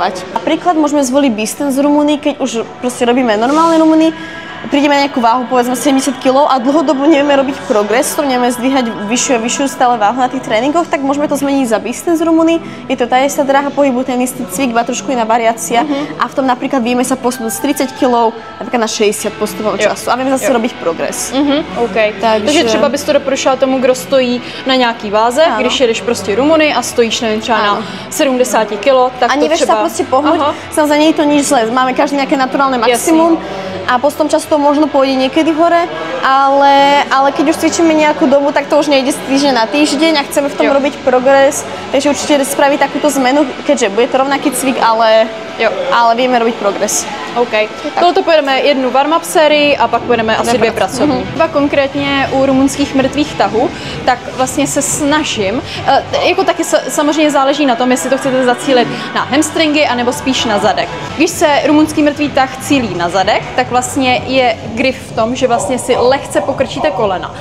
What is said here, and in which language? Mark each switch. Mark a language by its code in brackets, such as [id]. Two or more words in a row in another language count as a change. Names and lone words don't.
[sk] Napríklad môžeme zvoliť distance rumuny, keď už proste robíme normálne rumuny, prídeme na nejakú váhu, povedzme 70 kg a dlhodobo nevieme robiť progres, to nevieme zdvíhať vyššiu a vyššiu stále váhu na tých tréningoch, tak môžeme to zmeniť za Beastance Rumuny. Je to tá istá dráha pohybu, ten istý cvik, iba trošku iná variácia a v tom napríklad vieme sa posunúť z 30 kg napríklad na 60 postupom času a vieme zase robiť progres. Okay. [cs] Takže třeba bys to doporučila tomu, kdo stojí na nějaký váze, když jedeš prostě Rumuny a stojíš nevím, třeba na 70 kg, tak a to [sk] nevieš [cs] třeba... [sk] sa proste pohnúť, samozrejme nie je to nič zlé, máme každý nejaké naturálne maximum. A postupom času to možno pôjde niekedy hore, ale keď už cvičíme nejakú dobu, tak to už nejde z týždňa na týždeň a chceme v tom robiť progres, takže určite spraviť takúto zmenu, keďže bude to rovnaký cvik, ale vieme robiť progres. OK. [cs] Tohle pojedeme jednu warm-up sérii a pak pojedeme asi 2 pracovní. Konkrétně u rumunských mrtvých tahů, tak vlastně se snažím, jako taky samozřejmě záleží na tom, jestli to chcete zacílit na hamstringy anebo spíš na zadek. Když se rumunský mrtvý tah cílí na zadek, tak vlastně je grif v tom, že vlastně si lehce pokrčíte kolena.